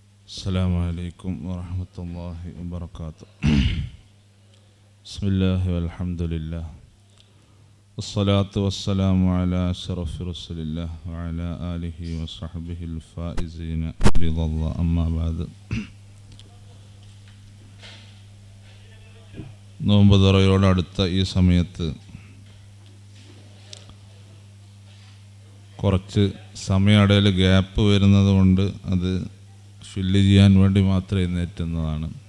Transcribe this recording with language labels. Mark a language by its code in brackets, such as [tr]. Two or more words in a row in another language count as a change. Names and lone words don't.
[ar] السلام عليكم ورحمة الله وبركاته. بسم الله والحمد لله والصلاة والسلام على أشرف رسول الله وعلى آله وصحبه الفائزين برضا الله. أما بعد. [ml] നോമ്പ് തുറയോടടുത്ത ഈ സമയത്ത് കുറച്ച് സമയടയിൽ ഗ്യാപ്പ് വരുന്നത് കൊണ്ട് അത് ഫില്ല് ചെയ്യാൻ വേണ്ടി മാത്രം എഴുന്നേറ്റുന്നതാണ്.